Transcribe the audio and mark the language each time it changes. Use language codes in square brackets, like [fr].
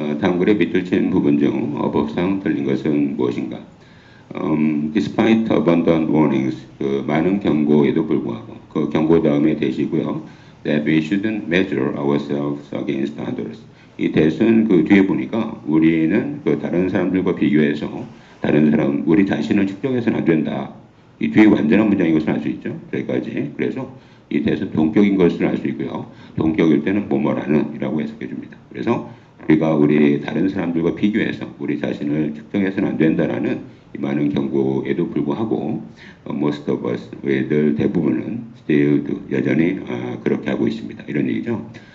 [ko] 다음 글의 밑줄 친 부분 중 어법상 틀린 것은 무엇인가? [en] Despite abundant warnings, [ko] 그 많은 경고에도 불구하고 그 경고 다음에 대시고요. [en] That we shouldn't measure ourselves against others. [ko] 이 대신 그 뒤에 보니까 우리는 그 다른 사람들과 비교해서 다른 사람 우리 자신을 측정해서는 안 된다. 이 뒤에 완전한 문장인 것을 알 수 있죠. 여기까지. 그래서 이 대해서 동격인 것을 알 수 있고요. 동격일 때는 뭐뭐라는 이라고 해석해 줍니다. 그래서 우리가 우리 다른 사람들과 비교해서 우리 자신을 측정해서는 안 된다라는 이 많은 경고에도 불구하고 [en] most of us, [ko] 우리들 대부분은 still 여전히 그렇게 하고 있습니다. 이런 얘기죠.